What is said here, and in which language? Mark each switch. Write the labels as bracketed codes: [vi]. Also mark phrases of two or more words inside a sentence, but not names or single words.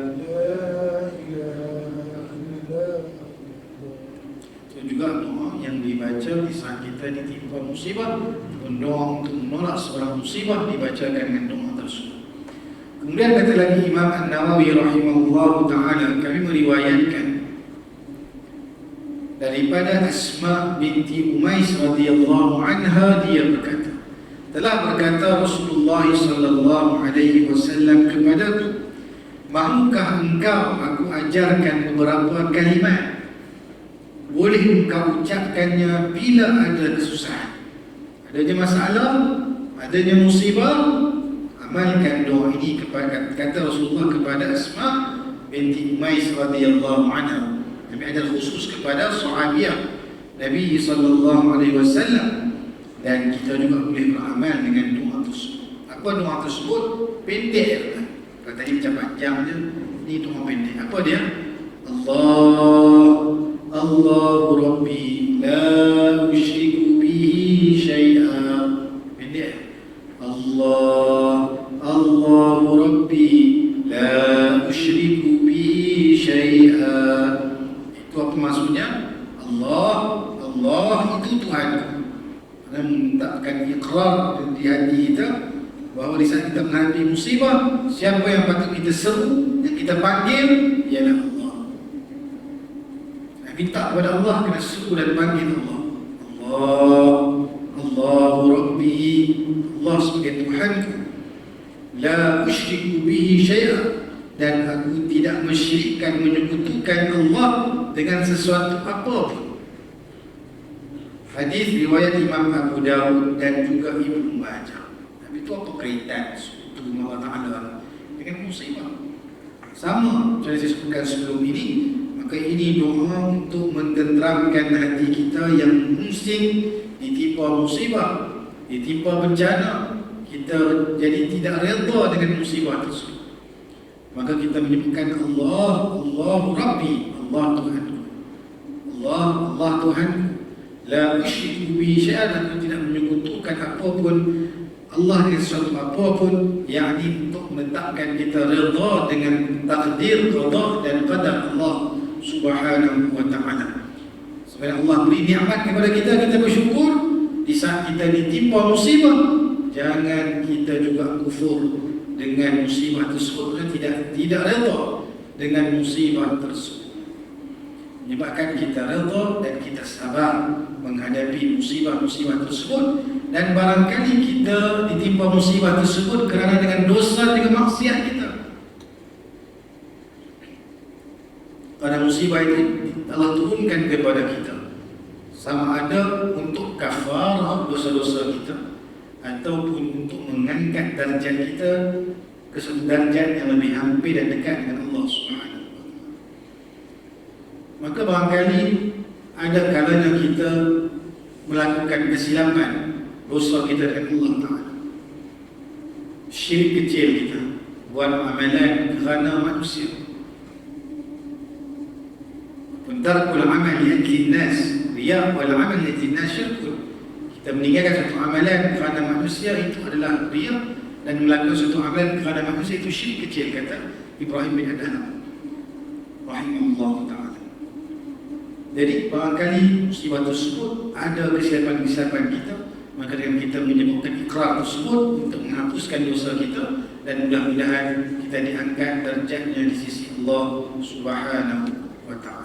[ms] Itu juga doa yang dibaca di saat kita ditimpa musibah, doa untuk menolak seorang musibah dibacakan dengan doa tersebut. Kemudian kata lagi Imam An-Nawawi [ar] رحمه الله تعالى, [ms] kami meriwayatkan daripada Asma binti Umais [ar] رضي الله عنها, [ms] dia berkata, telah berkata Rasulullah [ar] صلى الله عليه وسلم [ms] kepadaku, mahukah engkau aku ajarkan beberapa kalimat, boleh engkau ucapkannya bila ada kesusahan, adanya masalah, adanya musibah, amalkan doa ini kepada, kata Rasulullah kepada Asma binti Umais [ar] رضي الله عنها. [ms] Nabi ada khusus kepada sahabiah Nabi [ar] صلى الله عليه وسلم, [ms] dan kita juga boleh beramal dengan doa tersebut. Apa doa tersebut? Pendek. Kalau tadi macam panjang je, ni doa pendek. Apa dia? [ar] الله ربي لا أشرك به شيئا. [ms] Pendek. [ar] الله ربي لا أشرك به شيئا. [ms] Itu apa maksudnya? Allah itu Tuhanku. Dan mentakkan ikrar di hati kita bahawa di saat kita menghadapi musibah, siapa yang patut kita seru, yang kita panggil, ialah Allah. Minta kepada Allah, kena seru dan panggil Allah. [ar] الله ربي, [ms] Allah sebagai Tuhanku. [ar] لا أشرك به شيئا, [ms] dan aku tidak mensyirikkan, menyekutukan Allah dengan sesuatu apapun. Hadis riwayat Imam Abu Dawud dan juga Ibnu Majah. Tapi itu apa kaitan sekutu Allah Ta'ala dengan musibah? Sama macam saya sebutkan sebelum ini. Maka ini doa untuk mententeramkan hati kita yang mungkin ditimpa musibah, ditimpa bencana, kita jadi tidak redha dengan musibah tersebut. Maka kita menyebutkan [ar] الله ربي, [ms] Allah Tuhanku. Allah Tuhanku. [ar] لا أشرك به شيئا, [ms] aku tidak menyekutukan apapun Allah dengan sesuatu apapun, yakni untuk menetapkan kita redha dengan takdir, qada dan qadar Allah [ar] سبحانه وتعالى. [ms] Sebenarnya Allah beri nikmat kepada kita, kita bersyukur. Di saat kita ditimpa musibah, jangan kita juga kufur dengan musibah tersebut, tidak redha dengan musibah tersebut. Menyebabkan kita redha dan kita sabar menghadapi musibah-musibah tersebut. Dan barangkali kita ditimpa musibah tersebut kerana dengan dosa, dengan maksiat kita. Pada musibah itu Allah turunkan kepada kita, sama ada untuk kafarah dosa-dosa kita ataupun untuk mengangkat darjat kita ke satu darjat yang lebih hampir dan dekat dengan Allah Subhanahu. Maka barangkali ada kalanya kita melakukan kesilapan, dosa kita dengan Allah Ta'ala. Syirik kecil kita, buat amalan kerana manusia. [ar] ترك العمل لأجل الناس رياء والعمل لأجل الناس شرك. [ms] Kita meninggalkan satu amalan kerana manusia, itu adalah riya', dan melakukan satu amalan kerana manusia itu syirik kecil, kata Ibrahim bin Adham [ar] رحمه الله تعالى. [ms] Jadi barangkali musibah tersebut ada kesilapan-kesilapan kita, maka dengan kita menyebutkan ikrar tersebut untuk menghapuskan dosa kita, dan mudah-mudahan kita diangkat darjatnya di sisi Allah [ar] سبحانه وتعالى.